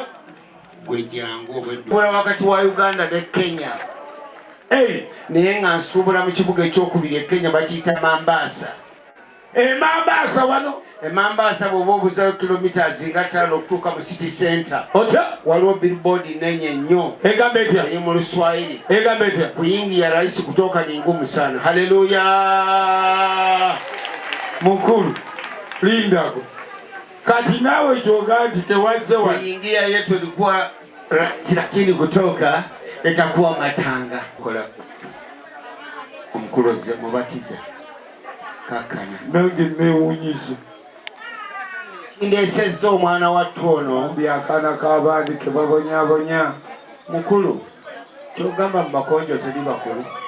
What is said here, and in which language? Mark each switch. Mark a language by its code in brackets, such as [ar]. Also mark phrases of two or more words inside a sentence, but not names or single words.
[lg] gwe jangu obweddola wakati wa Uganda ne Kenya naye nga nsuubula mu kibuga ekyokubiri e Kenya bakiyita Mombasa. Mombasa wano Mombasa bw'oba obuzayo kilometers nga 5 okutuuka mu [en] city center [lg] waliwo billboard nenye nnyo egamba etya eri mu Luswahili egamba etya [sw] kuingia rahisi kutoka ni ngumu sana. [lg] Haleluya mukulu lindako kati nawe kyoga nti tewazze wano [sw] kuingia yetu ilikuwa lakini kutoka [lg] etakuwa matanga kola omukuloze mubatiza kakana nange newunyize ndesezza omwana wattu ono byakana kabandi kebabonyabonya mukulu kyogamba mu bakonjo teri bakulu